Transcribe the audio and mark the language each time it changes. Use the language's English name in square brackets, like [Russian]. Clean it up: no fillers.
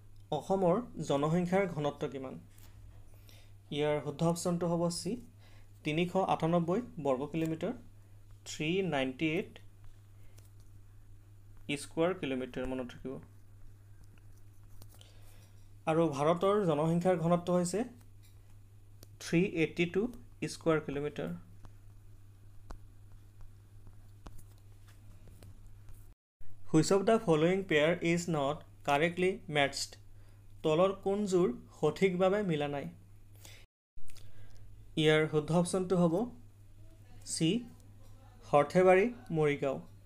[Assamese] অসমৰ জনসংখ্যাৰ ঘনত্ব কিমান? ইয়াৰ শুদ্ধ অপশ্যনটো হ'ব চি 398 বৰ্গ কিলোমিটাৰ, 398 স্কোৱাৰ কিলোমিটাৰ, মনত ৰাখিব। আৰু ভাৰতৰ জনসংখ্যাৰ ঘনত্ব হৈছে 382 square kilometre. [English] Which of the following pair is not correctly matched? [Assamese] তলৰ কোনযোৰ সঠিকভাৱে মিলা নাই? ইয়াৰ শুদ্ধ অপশ্যনটো হ'ব চি সৰ্থেবাৰী মৰিগাঁও।